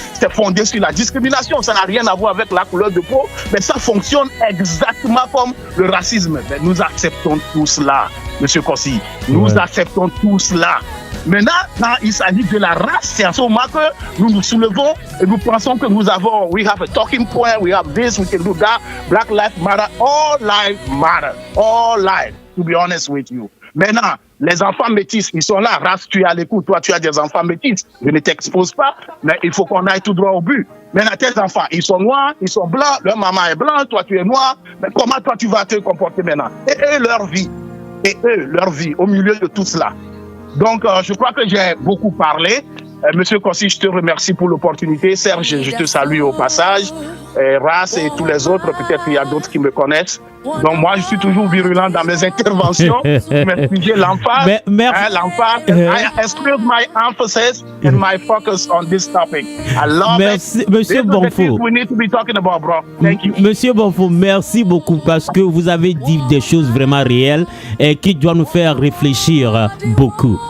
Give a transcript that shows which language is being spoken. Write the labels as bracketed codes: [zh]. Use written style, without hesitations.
[fr] C'est fondé sur la discrimination. Ça n'a rien à voir avec la couleur de peau, mais ça fonctionne exactement comme le racisme. Mais nous acceptons tout cela, M. Kossi. Nous acceptons tout cela. Maintenant, quand il s'agit de la race, c'est à ce moment que nous nous soulevons et nous pensons que nous avons, [en] we have a talking point, we have this, we can do that. Black lives matter, all lives matter, all lives, to be honest with you. [fr] Maintenant, les enfants métis, ils sont là. Race, tu es à l'écoute. Toi, tu as des enfants métis. Je ne t'expose pas, mais il faut qu'on aille tout droit au but. Maintenant, tes enfants, ils sont noirs, ils sont blancs. Leur maman est blanche, toi, tu es noir. Mais comment toi, tu vas te comporter maintenant? Et eux, leur vie, au milieu de tout cela. Donc, je crois que j'ai beaucoup parlé. Monsieur Kossi, je te remercie pour l'opportunité. Serge, je te salue au passage. race et tous les autres. Peut-être qu'il y a d'autres qui me connaissent. Donc moi, je suis toujours virulent dans mes interventions. M'excuser l'emphase. L'emphase. [en] I exclude my emphasis and my focus on this topic. I love it. [fr] Monsieur Bonfo. [en] We need to be talking about, bro. Thank you. [fr] Monsieur Bonfo, merci beaucoup parce que vous avez dit des choses vraiment réelles et qui doivent nous faire réfléchir beaucoup.